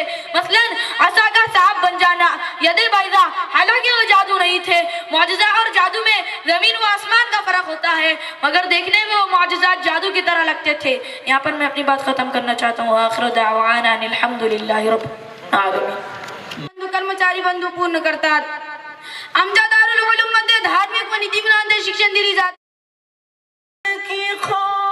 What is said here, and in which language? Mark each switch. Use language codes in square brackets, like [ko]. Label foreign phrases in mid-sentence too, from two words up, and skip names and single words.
[ur] مثلا عصا کا سانپ بن جانا، ید بیضا، حالانکہ وہ جادو نہیں تھے. معجزہ اور جادو میں زمین و آسمان کا فرق ہوتا ہے، مگر دیکھنے میں وہ معجزات جادو کی طرح لگتے تھے. یہاں پر میں اپنی بات ختم کرنا چاہتا ہوں. [ar] آخر دعوانا ان الحمدللہ رب العالمین. [mr] कर्मचारी बंधू पूर्ण करतात. आमच्या दारुल उलूम मध्ये धार्मिक व नीतिमंत शिक्षण दिली जाते.